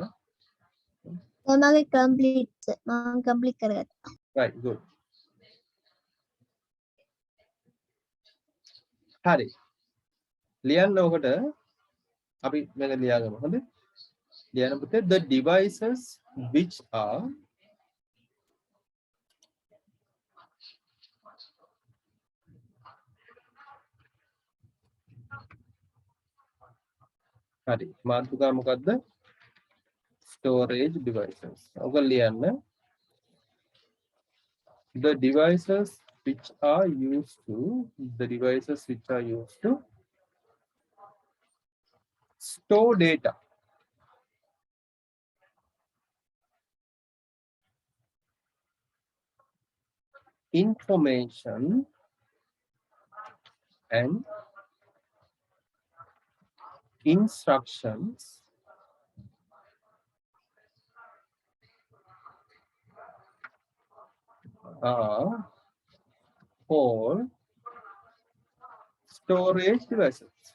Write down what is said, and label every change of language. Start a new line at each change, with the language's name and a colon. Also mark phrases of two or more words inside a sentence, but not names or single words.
Sinhala: මගේ කම්ප්ලීට් මම කම්ප්ලීට් කරගත්තා.
English: right good. හරි.
Sinhala: ලියන්න ඔකට අපි මේක ලියාගමු. හොඳයි. ලියන්න පුතේ
English: the devices which are හරි.
Sinhala: මාතෘකාව මොකද්ද?
English: storage devices.
Sinhala: ඔක ලියන්න
English: the devices which are used to the devices which are used to store data. Information and instructions are called storage devices.